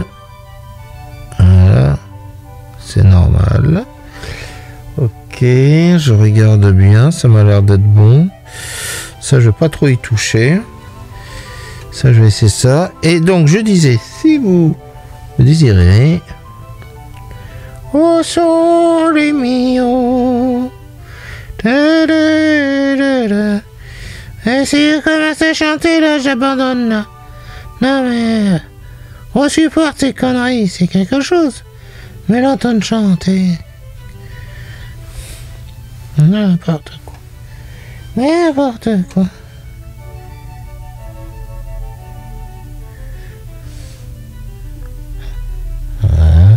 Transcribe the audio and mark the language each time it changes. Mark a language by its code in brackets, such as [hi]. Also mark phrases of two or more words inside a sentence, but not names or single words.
[fr] Voilà. C'est normal. Ok, je regarde bien, ça m'a l'air d'être bon. Ça, je vais pas trop y toucher. Ça, je vais essayer ça. Et donc, je disais, si vous le désirez... [it] Oh, sole mio. Da, da, da, da. [fr] Et si je commence à chanter, là, j'abandonne, là. Non, mais... on supporte ces conneries, c'est quelque chose. Mais l'entendre chanter... n'importe quoi. N'importe quoi. Voilà.